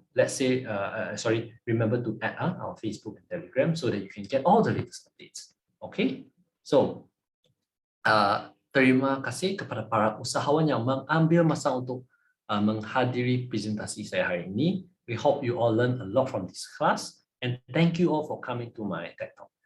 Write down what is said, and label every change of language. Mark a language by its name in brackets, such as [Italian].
[English] Let's say, remember to add our Facebook and Telegram so that you can get all the latest updates. [Malay] Okay, so terima kasih kepada para usahawan yang mengambil masa untuk menghadiri presentasi saya hari ini. [English] We hope you all learn a lot from this class, and thank you all for coming to my TED Talk.